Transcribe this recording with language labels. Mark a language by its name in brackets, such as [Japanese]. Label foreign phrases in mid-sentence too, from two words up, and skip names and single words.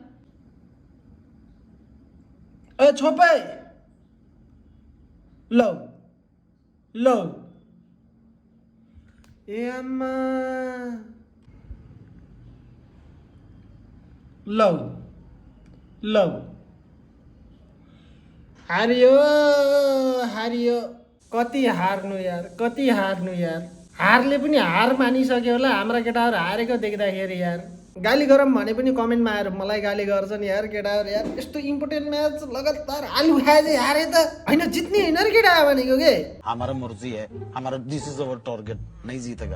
[Nepali] ए छोपे लौ लौ ए आम्मा लौ लौ हारियो हारियो कति हार्नु यार कति हार्नु यार हारले पनि हार मानिसक्यो होला हाम्रा केटाहरू हारेको देख्दाखेरि यार गाली गरौँ भने पनि कमेन्टमा आएर मलाई गाली गर्छन् यार केटाहरू यार यस्तो [English] important match [Nepali] लगातार आलु खाए चाहिँ हारे त होइन जित्ने होइन र केटा भनेको के [Hindi] हमारा मर्जी है हमारा [English] this is our target [Hindi] नहीं जीतेगा